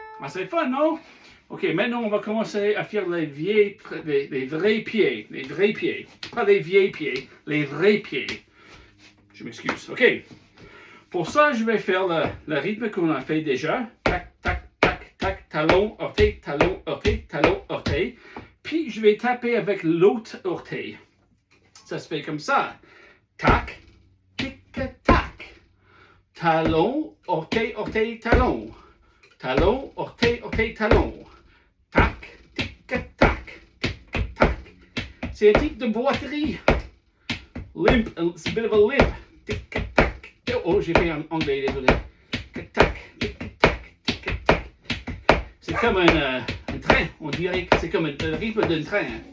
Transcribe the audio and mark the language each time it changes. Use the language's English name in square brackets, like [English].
[French] serait fun, non? OK, maintenant, on va commencer à faire les vrais pieds. Les vrais pieds. Pas les vieilles pieds, les vrais pieds. Je m'excuse. OK. Pour ça, je vais faire le rythme qu'on a fait déjà. Tac, tac, tac, tac, talon, orteil, talon, orteil, talon, orteil. Puis, je vais taper avec l'autre orteil. Ça se fait comme ça. Tac, tic, tac. Talon, orteil, orteil, talon. Talon, orteil, orteil, talon. Tac, tic, tac, tic, tac. C'est un type de boiterie. [English] Limp, it's a bit of a limp. [French] Tic, tac. Oh, j'ai fait en anglais, désolé. Tic, tac, tic, tac, tic, tac. C'est comme un train, on dirait que c'est comme un rythme d'un train.